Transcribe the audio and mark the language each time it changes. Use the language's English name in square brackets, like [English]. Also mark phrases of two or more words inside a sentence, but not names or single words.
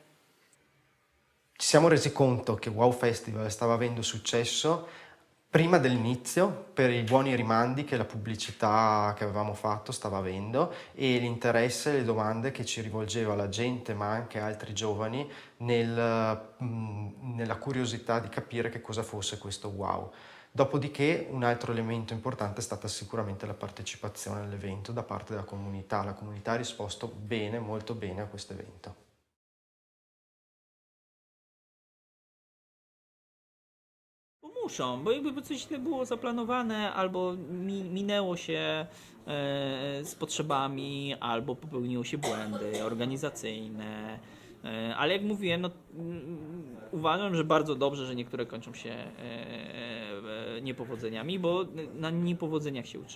[Italian] Ci siamo resi conto che Wow Festival stava avendo successo prima dell'inizio, per i buoni rimandi che la pubblicità che avevamo fatto stava avendo e l'interesse e le domande che ci rivolgeva la gente, ma anche altri giovani, nella curiosità di capire che cosa fosse questo wow. Dopodiché un altro elemento importante è stata sicuramente la partecipazione all'evento da parte della comunità. La comunità ha risposto bene, molto bene a questo evento. [Polish] Muszą, bo jakby coś było zaplanowane, albo minęło się z potrzebami, albo popełniło się błędy organizacyjne. Ale jak mówiłem, no, uważam, że bardzo dobrze, że niektóre kończą się niepowodzeniami, bo na niepowodzeniach się uczymy.